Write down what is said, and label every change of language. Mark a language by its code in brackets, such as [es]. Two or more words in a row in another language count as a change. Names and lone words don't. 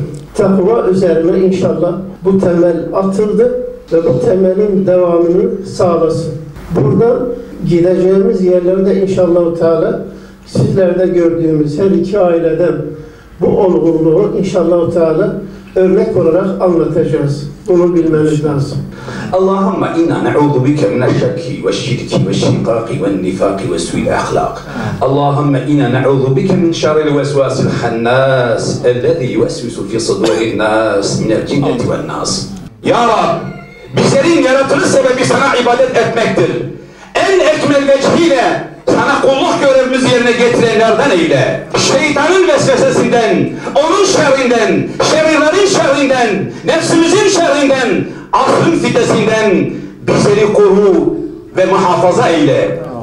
[tr] Takva üzerine inşallah bu temel atıldı ve bu temelin devamını sağlasın. Buradan gideceğimiz yerlerde inşallah Teala sizlerde gördüğümüz her iki aileden bu olgunluğu inşallah Teala örnek olarak anlatacağız. Bunu bilmeniz lazım. [ar] اللهم إنا نعوذ بك من الشك والشرك والشقاق والنفاق وسوء الأخلاق. اللهم إنا نعوذ بك من شر الوسواس الخناس الذي يوسوس في صدور الناس من الجنة والناس. [tr] Ya Rab, bizlerin yaratılış sebebi sana ibadet etmektir. En ekmel vecihiyle sana kulluk görevimizi yerine getirenlerden eyle. Şeytanın vesvesesinden, onun şerrinden, şerirlerin şerrinden, nefsimizin şerrinden, asrın fitnesinden bizleri koru ve muhafaza eyle.